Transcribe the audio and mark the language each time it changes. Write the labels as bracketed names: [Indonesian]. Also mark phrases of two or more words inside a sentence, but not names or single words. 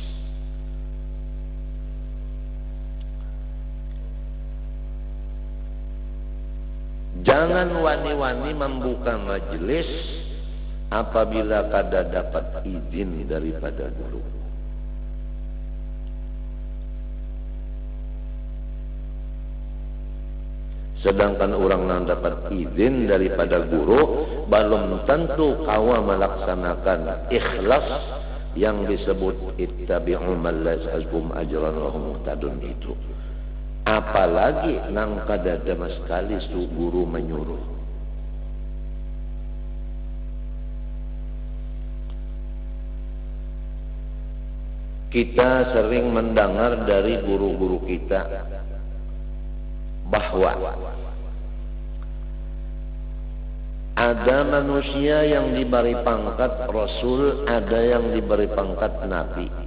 [Banjar] Jangan wani-wani membuka majelis apabila kada dapat izin daripada guru. Sedangkan orang yang dapat izin daripada guru belum tentu kawa melaksanakan ikhlas yang disebut [Arabic] اتبعوا من لا يسألكم أجرا وهم مهتدون [Banjar] itu. Apalagi nang kada sama sekali su guru menyuruh. [Indonesian] Kita sering mendengar dari guru-guru kita bahwa ada manusia yang diberi pangkat Rasul, ada yang diberi pangkat Nabi.